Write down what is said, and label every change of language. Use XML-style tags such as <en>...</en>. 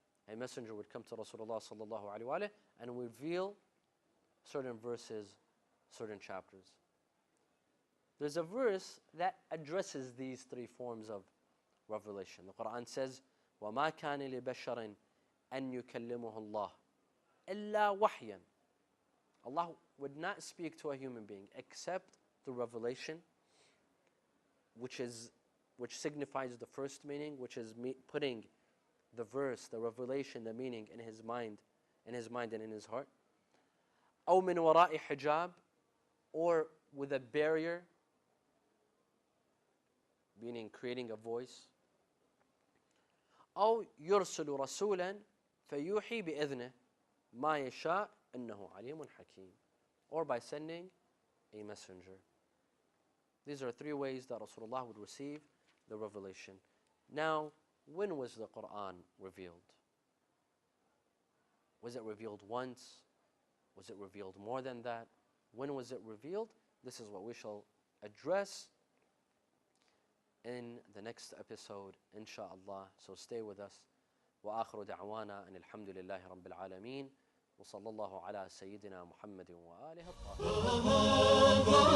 <en>A messenger would come to Rasulullah sallallahu alaihi wasallam and reveal certain verses, certain chapters. There's a verse that addresses these three forms of revelation. The Quran says,</en> <ar>وَمَا كَانَ لِبَشَرٍ أَن يُكَلِّمُهُ اللَّهُ إِلَّا وَحْيًا.</ar> <en>Allah would not speak to a human being except through revelation, which signifies the first meaning, which is putting the verse, the revelation, the meaning in his mind and in his heart.</en> <ar>أو من وراء حجاب,</ar> <en>or with a barrier, meaning creating a voice.</en> <ar>أو يرسل رسولا فيوحي بإذنه ما يشاء إنه عليم حكيم,</ar> <en>or by sending a messenger. These are three ways that Rasulullah would receive the revelation. Now, when was the Quran revealed? Was it revealed once? Was it revealed more than that? When was it revealed? This is what we shall address in the next episode, inshaAllah. So stay with us.</en> <ar>وآخر دعوانا أن الحمد لله رب العالمين وصلى الله على سيدنا محمد وآله الطاهرين.</ar>